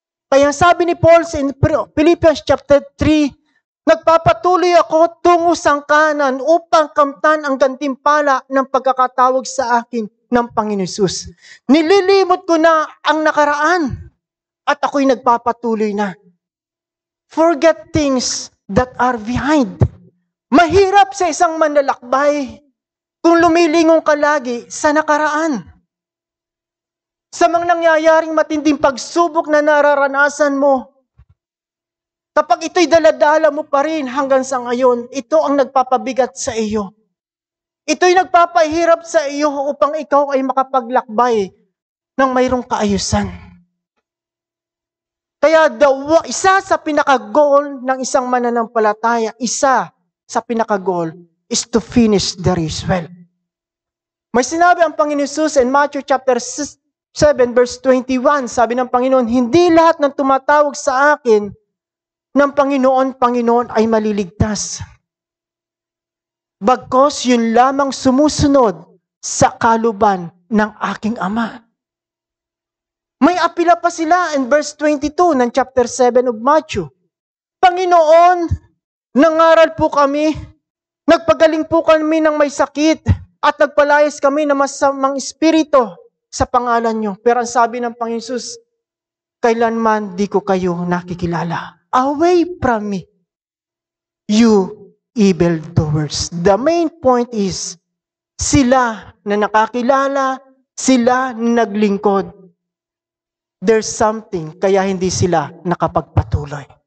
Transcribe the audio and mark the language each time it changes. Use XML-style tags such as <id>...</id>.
<tl>Kaya sabi ni Paul sa Philippians chapter 3, nagpapatuloy ako tungo sa kanan upang kamtan ang gantimpala ng pagkakatawag sa akin ng Panginoon Hesus. Nililimot ko na ang nakaraan at ako'y nagpapatuloy na.</tl> <en>Forget things that are behind.</en> <tl>Mahirap sa isang manlalakbay kung lumilingon ka lagi sa nakaraan. Sa mga nangyayaring matinding pagsubok na nararanasan mo, kapag ito'y daladala mo pa rin hanggang sa ngayon, ito ang nagpapabigat sa iyo. Ito'y nagpapahirap sa iyo upang ikaw ay makapaglakbay ng mayroong kaayusan. Kaya isa sa pinaka-goal ng isang mananampalataya, isa sa pinaka-goal</tl> <en>is to finish the race well.</en> <tl>May sinabi ang Panginoon Hesus in Matthew chapter 7 verse 21, sabi ng Panginoon, hindi lahat ng tumatawag sa akin ng Panginoon, Panginoon ay maliligtas. Bagkus yun lamang sumusunod sa kaluban ng aking Ama. May apila pa sila in verse 22 ng chapter 7 of Matthew. Panginoon, nangaral po kami, nagpagaling po kami ng may sakit, at nagpalayas kami ng masamang espiritu sa pangalan niyo. Pero ang sabi ng Panginoon Hesus, kailanman di ko kayo nakikilala.</tl> <en>Away from me, you evildoers. The main point is,</en> <tl>sila na nakakilala, sila na naglingkod.</tl> <en>There's something,</en> <tl>kaya hindi sila nakapagpatuloy.</tl>